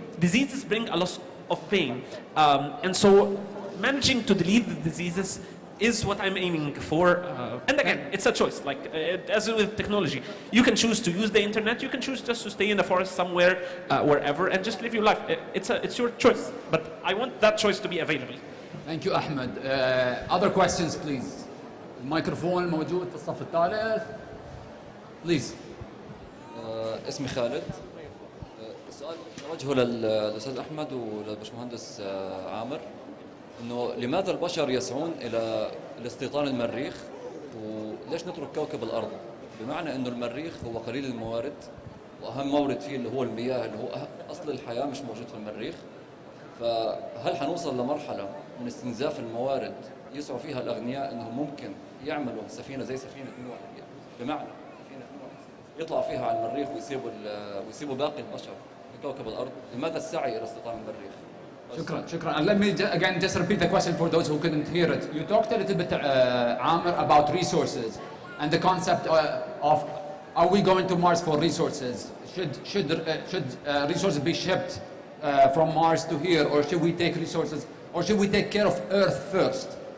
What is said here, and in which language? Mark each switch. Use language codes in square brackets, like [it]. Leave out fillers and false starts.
[en] Diseases bring a lot of pain, and so managing to delete the diseases is what I'm aiming for. And again, it's a choice. Like as with technology, you can choose to use the internet. You can choose just to stay in the forest somewhere, wherever, and just live your life. It's your choice. But I want that choice to be available. Thank you, Ahmed. Other questions, please. [ar] الميكروفون موجود في الصف الثالث. [en] Please. [ar] اسمي خالد. السؤال نوجهه للأستاذ أحمد وللبشمهندس عامر إنه لماذا البشر يسعون إلى استيطان المريخ وليش نترك كوكب الأرض؟ بمعنى إنه المريخ هو قليل الموارد وأهم مورد فيه اللي هو المياه اللي هو أصل الحياة مش موجود في المريخ. فهل حنوصل لمرحلة من استنزاف الموارد يسعوا فيها الأغنياء إنهم ممكن يعملوا سفينة زي سفينة نوح بمعنى سفينة نوح يطلعوا فيها على المريخ ويسيبوا باقي البشر في كوكب الأرض؟ لماذا السعي إلى استيطان المريخ؟ شكرا. [en] And let me again just repeat the question for those who couldn't hear it. You talked a little bit, Amer, about resources and the concept of are we going to Mars for resources? Should resources be shipped from Mars to here, or should we take resources, or should we take care of Earth first?